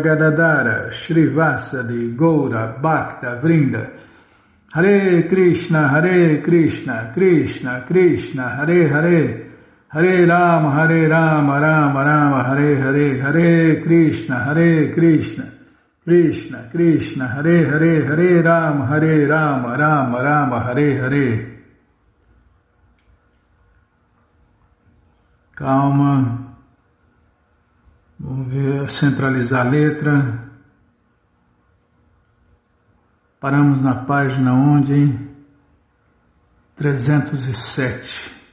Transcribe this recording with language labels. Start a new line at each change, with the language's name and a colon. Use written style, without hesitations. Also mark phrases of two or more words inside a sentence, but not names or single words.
Sanskrit: Gadadara Shri Vasadi Goura Bhakta Vrinda Hare Krishna Krishna Krishna Hare Hare Hare Rama, Rama Rama, Hare Hare, Hare Krishna, Krishna Krishna, Hare Hare, Hare Rama, Rama Rama, Hare Hare.
Portuguese: Calma, vamos ver, centralizar a letra. Paramos na página onde? 307.